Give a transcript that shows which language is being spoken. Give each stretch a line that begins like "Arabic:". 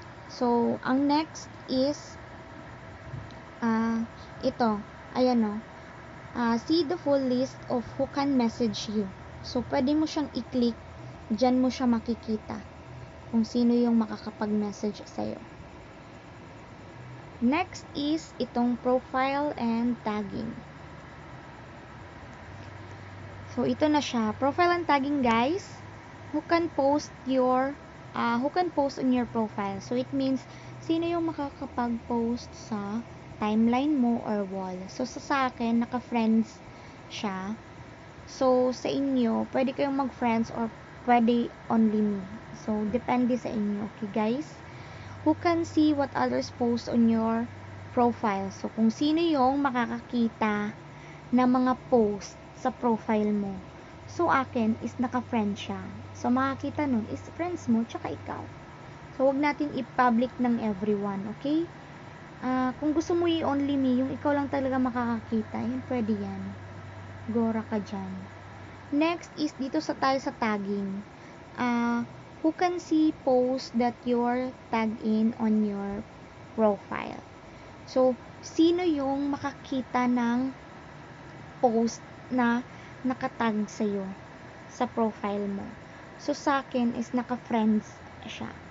English: So, ang next is,
Filipino: ito, ayan o,
English: see the full list of who can message you.
Filipino: So, pwede mo siyang i-click, dyan mo siya makikita kung sino yung makakapag-message sa'yo.
English: Next is itong profile and tagging. So,
Filipino: ito na siya.
English: Profile and tagging, guys. Who can post on your profile.
Filipino: So,
English: it means,
Filipino: sino yung makakapag-post sa timeline mo or wall. So, sa akin, naka-friends siya. So, sa inyo, pwede kayong mag-friends or pwede only me. So, depende sa inyo. Okay, guys?
English: Who can see what others post on your profile.
Filipino: So, kung sino yung makakakita na mga post sa profile mo. So, akin is naka-friend siya. So, makakita nun is friends mo tsaka ikaw. So, wag natin i-public ng everyone, okay? Kung gusto mo i-only me, yung ikaw lang talaga makakakita, yun, pwede yan. Gora ka dyan.
English: Next is
Filipino: dito tayo sa
English: tagging. Who can see posts that you're tagged in on your profile.
Filipino: So, sino yung makakita ng post na nakatag sa'yo sa profile mo. So, sa akin is naka-friends siya.